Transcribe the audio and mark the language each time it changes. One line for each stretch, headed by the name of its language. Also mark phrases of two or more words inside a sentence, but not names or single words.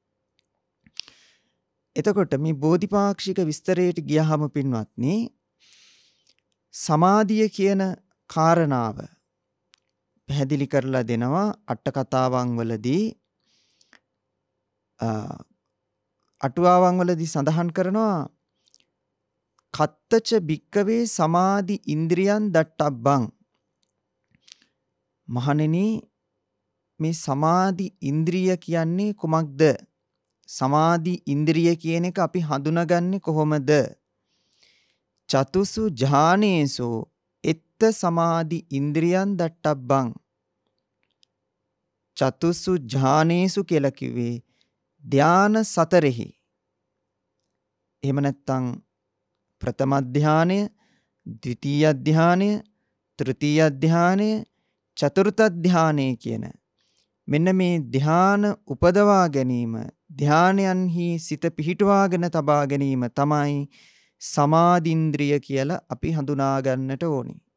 Sinhala: එතකොට මේ බෝධිපාක්ෂික විස්තරයට ගියහම පින්වත්නි සමාධිය කියන කාරණාව පැහැදිලි කරලා දෙනවා අට කතාවන් වලදී අටුවාවන් වලදී සඳහන් කරනවා
Pali: කත්තච භික්කවේ සමාධි ඉන්ද්‍රියන් දට්ටබ්බං.
Sinhala: මහණෙනි මේ සමාධි ඉන්ද්‍රිය කියන්නේ කුමක්ද? සමාධි ඉන්ද්‍රිය කියන එක අපි හඳුනාගන්නේ කොහොමද?
Pali: චතුසු ඥානේසු එත්ත සමාධි ඉන්ද්‍රියන් දට්ටබ්බං. චතුසු ඥානේසු
Sinhala: කියලා කිව්වේ ධාන සතරෙහි. එහෙම නැත්නම් ප්‍රථම ධානය, ද්විතීය ධානය, තෘතීය ධානය, චතුර්ථ ධානය කියන මෙන්න මේ ධාන උපදවා ගැනීම, ධානයන්හි සිත පිහිටුවාගෙන තබා ගැනීම තමයි සමාධින්ද්‍රිය කියලා අපි හඳුනා ගන්නට ඕනි.